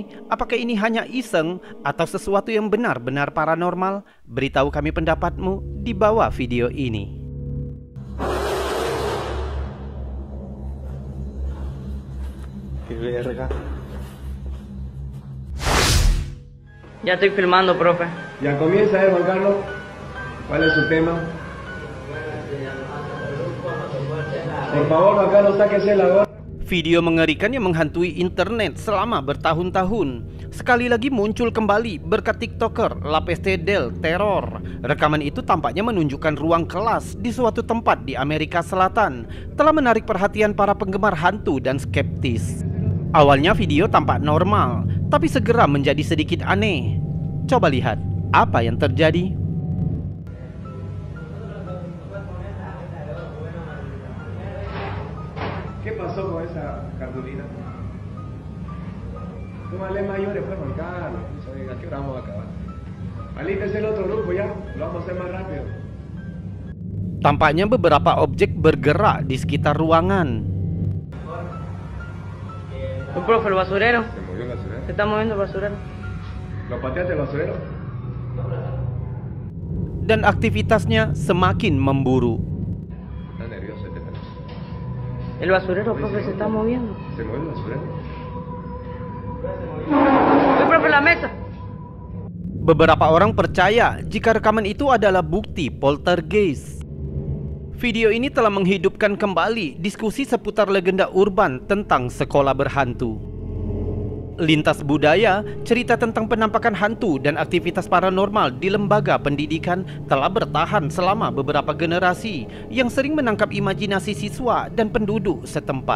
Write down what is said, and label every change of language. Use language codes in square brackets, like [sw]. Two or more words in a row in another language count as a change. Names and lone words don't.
[id] Apakah ini hanya iseng atau sesuatu yang benar-benar paranormal? Beritahu kami pendapatmu di bawah video ini. [es] Ya estoy filmando, profe. Ya comienza, Juan Carlos. ¿Cuál es su tema? Por favor, Juan Carlos, sáquese la gorra. [id] Video mengerikan yang menghantui internet selama bertahun-tahun sekali lagi muncul kembali berkat TikToker La Peste del Terror. Rekaman itu tampaknya menunjukkan ruang kelas di suatu tempat di Amerika Selatan telah menarik perhatian para penggemar hantu dan skeptis. Awalnya video tampak normal, tapi segera menjadi sedikit aneh. Coba lihat apa yang terjadi. [es] ¿Qué pasó con esa cartulina? Tómale mayores, pues, Juan Carlos. ¿A qué hora vamos a acabar? Alístese el otro grupo ya, lo vamos a hacer más rápido. [id] Tampaknya beberapa objek bergerak di sekitar ruangan. [es] Profe, el basurero. ¿Se movió el basurero? Se está moviendo el basurero. ¿Lo pateaste el basurero? [id] dan aktivitasnya semakin memburu. [es] Está nervioso este perro. El basurero, profe, se está moviendo. ¿Se mueve el basurero? ¡Uy, profe, la mesa! [id] Beberapa orang percaya jika rekaman itu adalah bukti poltergeist. Video ini telah menghidupkan kembali diskusi seputar legenda urban tentang sekolah berhantu. Lintas budaya, cerita tentang penampakan hantu dan aktivitas paranormal di lembaga pendidikan telah bertahan selama beberapa generasi yang sering menangkap imajinasi siswa dan penduduk setempat.